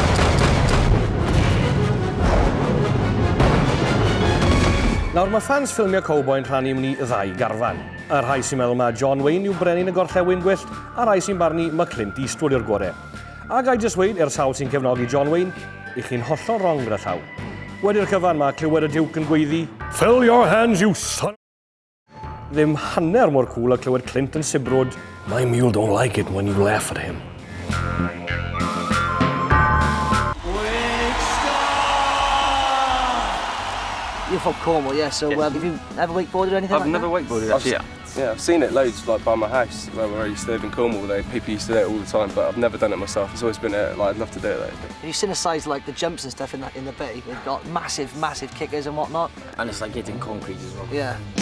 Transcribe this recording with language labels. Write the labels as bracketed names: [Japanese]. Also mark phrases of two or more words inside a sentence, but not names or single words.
[Welsh] Nawr, mae fans ffilmiau cowboy'n rhannu mynd i ddau garfan. Y rhai sy'n meddwl mae John Wayne yw brenin y gorllewin gwyllt, a rhai sy'n barnu mae Clint Eastwood yw'r gorau. A gai jyst weid, sawl sy'n cefnogi John Wayne, i chi'n hollol rong gyda llaw. Wedi'r cyfan mae clywed y diwc yn gweiddi, [English] "Fill your hands, you son..." [Welsh] Ddim hanner mor cool a clywed Clint yn sibrwd, [English] "My mule don't like it when you laugh at him." You're from Cornwall, yeah, so have you ever wakeboarded or anything I've never wakeboarded, actually. Yeah, I've seen it loads, like by my house, where I used to live in Cornwall. People used to do it all the time, but I've never done it myself. It's always been, I'd love to do it though. Have you seen the size, like the jumps and stuff in the bay? They've got massive kickers and whatnot. And it's like hitting concrete as well. Yeah.